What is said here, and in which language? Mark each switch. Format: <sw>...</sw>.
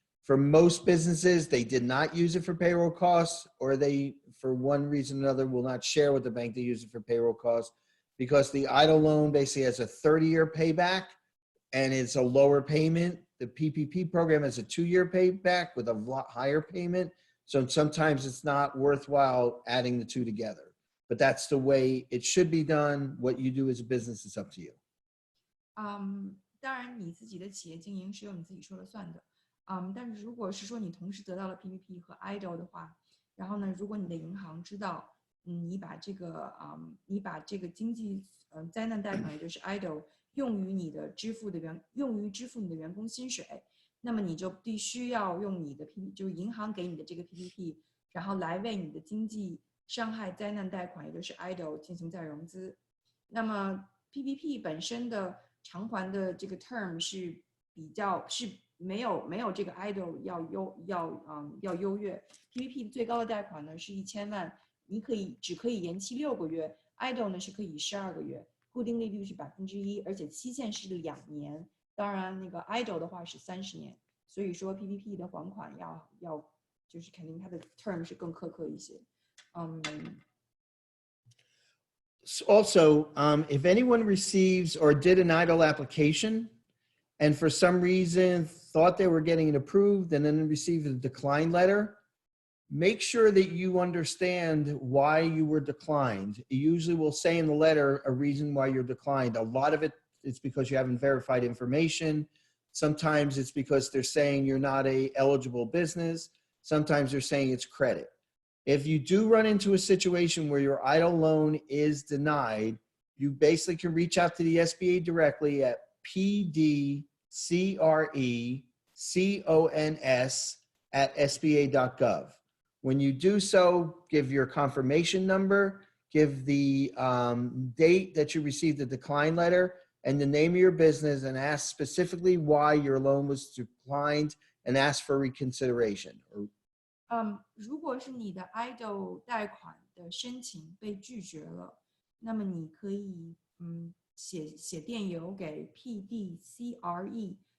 <en>For most businesses, they did not use it for payroll costs, or they, for one reason or another, will not share with the bank they use it for payroll costs, because the idle loan basically has a 30-year payback and it's a lower payment. The PPP program has a 2-year payback with a lot higher payment. So sometimes it's not worthwhile adding the two together, but that's the way it should be done. What you do as a business is up to you.</en> <zh>当然你自己的企业经营是由你自己说了算的。但是如果是说你同时得到了 PPP 和 EIDL 的话，然后呢，如果你的银行知道，你把这个经济灾难贷款，也就是 EIDL 用于支付你的员工薪水，那么你就必须要用你的 PPP， 就是银行给你的这个 PPP， 然后来为你的经济伤害灾难贷款，也就是 EIDL 进行再融资。那么 PPP 本身的偿还的这个 term 是没有这个 EIDL 要优越。 PPP 最高的贷款呢是1000万，你只可以延期6个月 ，EIDL 呢是可以12个月，固定利率是1%，而且期限是2年。当然，那个 EIDL 的话是30年，所以说 PPP 的还款要就是肯定它的 term 是更苛刻一些。</zh> <en>Also, if anyone receives or did an EIDL application and for some reason thought they were getting it approved and then received a decline letter, make sure that you understand why you were declined. It usually will say in the letter a reason why you're declined. A lot of it is because you haven't verified information. Sometimes it's because they're saying you're not a eligible business. Sometimes they're saying it's credit. If you do run into a situation where your EIDL loan is denied, you basically can reach out to the SBA directly at pdcrecons@sba.gov. When you do so, give your confirmation number, give the date that you received the decline letter, and the name of your business, and ask specifically why your loan was declined and ask for reconsideration.</en> <zh>如果是你的 EIDL 贷款的申请被拒绝了，那么你可以写电邮给 pdcrecons</zh>